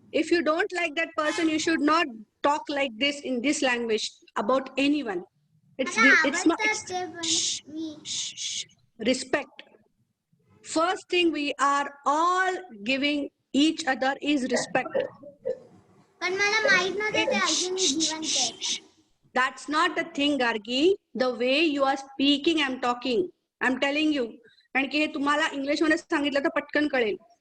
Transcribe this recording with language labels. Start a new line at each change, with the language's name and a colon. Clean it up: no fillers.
English: If you don't like that person, you should not talk like this in this language about anyone. It's not.
Marathi: आवडतात ते पण मी.
English: Respect. First thing we are all giving each other is respect.
Marathi: पण मला माहित नव्हतं ते अजूनही जिवंत आहेत.
English: That's not the thing, Gargi. The way you are speaking, I'm talking. I'm telling you.
Marathi: कारण की हे तुम्हाला इंग्लिश मध्ये सांगितलं तर पटकन कळेल.